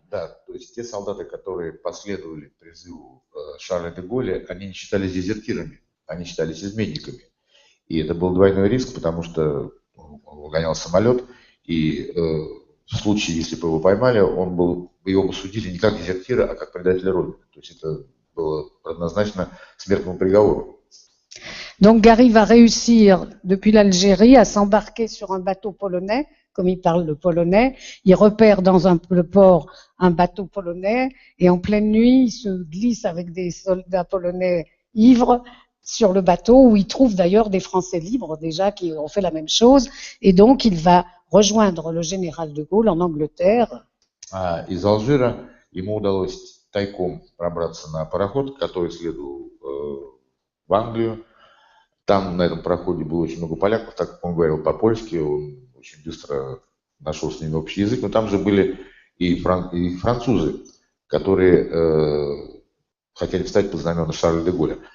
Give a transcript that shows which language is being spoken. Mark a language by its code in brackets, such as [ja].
[ru] Да, то есть те солдаты, которые последовали призыву Шарля де Голля, они не считались дезертирами, они считались изменниками. И это был двойной риск, потому что он угонял самолет, и в случае, если бы его поймали, его бы судили не как дезертира, а как предателя Родины. То есть это было однозначно смертному приговору. [fr] Donc Gary va réussir depuis l'Algérie à s'embarquer sur un bateau polonais, comme il parle le polonais. Il repère dans le port un bateau polonais et en pleine nuit, il se glisse avec des soldats polonais ivres sur le bateau où il trouve d'ailleurs des Français libres déjà qui ont fait la même chose. Et donc il va rejoindre le général de Gaulle en Angleterre. [ru] Из Алжира ему удалось тайком пробраться на пароход, который следовал в Англию. Там на этом пароходе было очень много поляков, так как он говорил по-польски, он очень быстро нашел с ними общий язык. Но там же были и французы, которые хотели встать под знамена Шарля де Голля.